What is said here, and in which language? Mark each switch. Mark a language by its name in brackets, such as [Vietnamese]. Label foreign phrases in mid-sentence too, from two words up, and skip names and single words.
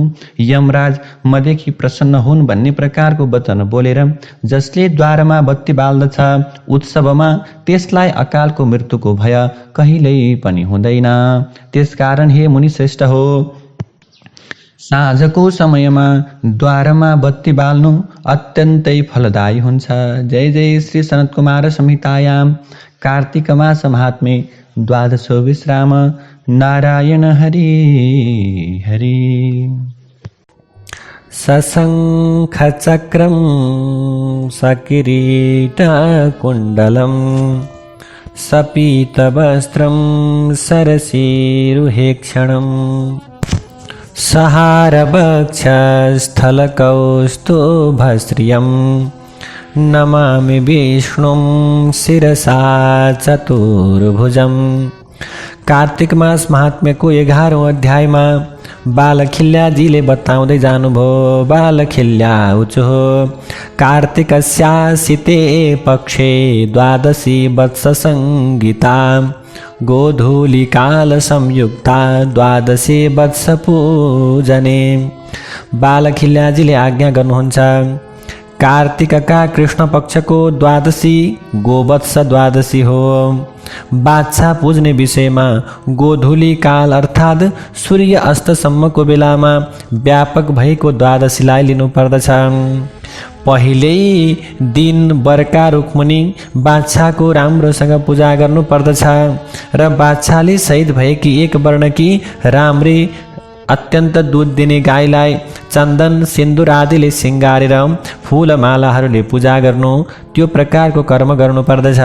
[Nepali] यमराज मदेखि प्रसन्न हुन् भन्ने प्रकारको वचन बोलेर जसले द्वारमा बत्ती बाल्दछ उत्सवमा त्यसलाई अकालको मृत्युको भय कहिल्यै पनि हुँदैन। त्यसकारण हे मुनि श्रेष्ठ हो, साँझको समयमा द्वारमा बत्ती बाल्नु अत्यन्तै फलदायी हुन्छ। [Sanskrit] जय जय श्री सनत कुमार संहितायां कार्तिक मास महात्म्ये द्वादशो विश्राम। नारायण हरि हरि। सशंख चक्रं सकिरीट कुण्डलं सपीतवस्त्रं सरसीरुहेक्षणम् सहारवक्षस्थलकौस्तुभश्रियं नमामि विष्णुं शिरसा चतुर्भुजं। [Nepali] कार्तिक मास महात्म्यको 11औं अध्यायमा बालखिल्याजीले बताउँदै जानुभयो। [Sanskrit] बालखिल्या उचु कार्तिकस्यासिते पक्षे द्वादशी वत्स संगीता गोधूलिकाल संयुक्ता द्वादशी वत्स पूजने। [Nepali] बालखिल्याजीले आज्ञा गर्नुहुन्छ, कार्तिकका कृष्ण पक्षको द्वादशी गोवत्स द्वादशी हो। बाछा पुज्ने विषयमा गोधूली काल अर्थात् सूर्य अस्तसम्मको बेलामा व्यापक भएको द्वादशीलाई लिनुपर्दछ। पहिल्यै दिन बर्का रुखमुनि बाछाको राम्रोसँग पूजा गर्नुपर्दछ र बाछाले सहित भएकी एक वर्णकी राम्री अत्यन्त दूध दिने गाईलाई चन्दन सिन्दुर आदिले सिँगारेर फूलमालाहरूले पूजा गर्नु, त्यो प्रकारको कर्म गर्नुपर्दछ।